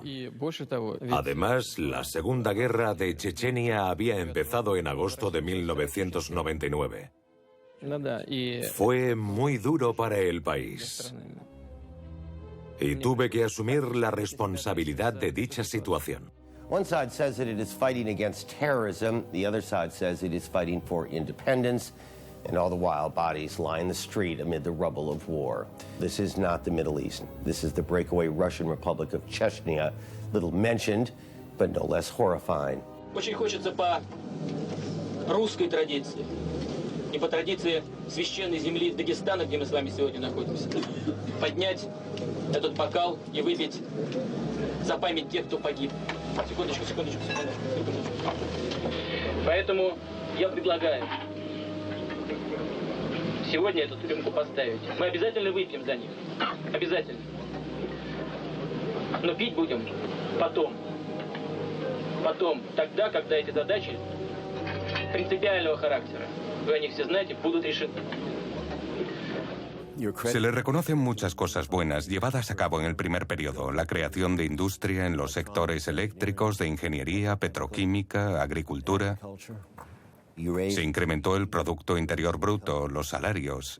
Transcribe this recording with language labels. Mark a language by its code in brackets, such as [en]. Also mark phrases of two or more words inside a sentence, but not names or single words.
[es] Además, la Segunda Guerra de Chechenia había empezado en agosto de 1999. Fue muy duro para el país. Y tuve que asumir la responsabilidad de dicha situación. [en] One side says that it is fighting against terrorism, the other side says it is fighting for independence, and all the while bodies line the street amid the rubble of war. This is not the Middle East. This is the breakaway Russian Republic of Chechnya, little mentioned, but no less horrifying. [ru] Очень хочется по русской традиции и по традиции священной земли Дагестана, где мы с вами сегодня находимся, поднять этот бокал и выпить за память тех, кто погиб. Секундочку. Поэтому я предлагаю сегодня эту рюмку поставить. Мы обязательно выпьем за них. Обязательно. Но пить будем потом. Потом, тогда, когда эти задачи принципиального характера, вы о них все знаете, будут решены. [es] Se le reconocen muchas cosas buenas llevadas a cabo en el primer periodo. La creación de industria en los sectores eléctricos, de ingeniería, petroquímica, agricultura. Se incrementó el Producto Interior Bruto, los salarios.